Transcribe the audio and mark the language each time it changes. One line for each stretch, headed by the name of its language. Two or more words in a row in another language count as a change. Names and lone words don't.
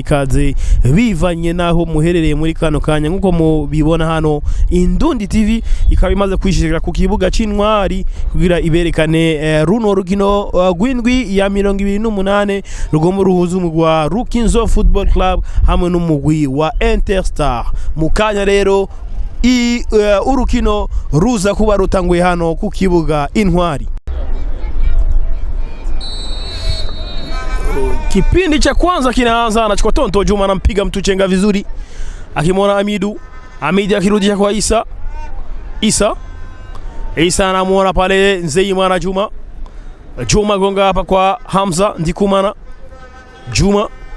Rundi: ikaze bivanye naho muherereye muri kano kanya nkuko mubibona hano Ndundi TV ikaba imaze kwishishira ku kibuga c'Intwari kugira iberekane runo rukino gwindwi ya 28 rugomo ruhuza umugwi wa Rukinzo Football Club hamwe n'umugwi wa Interstar. Mukanya rero urukino ruza kuba rutanguye hano ku kibuga Intwari.
Swahili: Kipindi cha kwanza kinaanza, anachukua Tonto Juma, anampiga mtu chenga vizuri, akimwona Amidi akirudisha kwa Isa anamuona pale Nzeyimana Juma gonga hapa kwa Hamza Ndikumana Juma.